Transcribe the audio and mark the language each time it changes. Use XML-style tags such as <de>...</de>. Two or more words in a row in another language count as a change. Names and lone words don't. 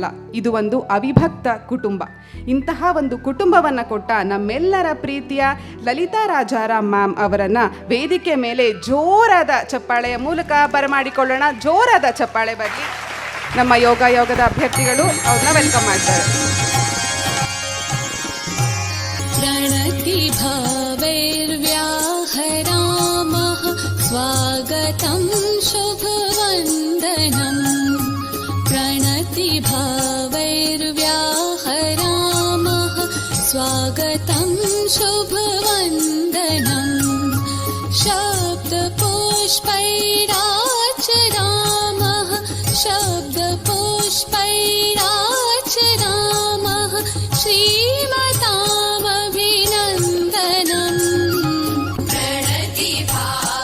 <kn>ಇದು ಒಂದು ಅವಿಭಕ್ತ ಕುಟುಂಬ. ಇಂತಹ ಒಂದು ಕುಟುಂಬವನ್ನು ಕೊಟ್ಟ ನಮ್ಮೆಲ್ಲರ ಪ್ರೀತಿಯ ಲಲಿತಾ ರಾಜಾರಾಮ್ ಮ್ಯಾಮ್ ಅವರನ್ನು ವೇದಿಕೆ ಮೇಲೆ ಜೋರಾದ ಚಪ್ಪಾಳೆಯ ಮೂಲಕ ಬರಮಾಡಿಕೊಳ್ಳೋಣ. ಜೋರಾದ ಚಪ್ಪಾಳೆ ಬರಲಿ. ನಮ್ಮ ಯೋಗದ ಅಭ್ಯರ್ಥಿಗಳು ಅವ್ರನ್ನ ವೆಲ್ಕಮ್ ಮಾಡ್ತಾರೆ.</kn> <sa>स्वागतं शुभवन्दनं प्रणतिभावैर्व्याहरामः स्वागतं शुभवन्दनं शब्दपुष्पैराचरामः शब्दपुष्पैराचरामः श्रीमतामभिनन्दनं प्रणतिभा</sa>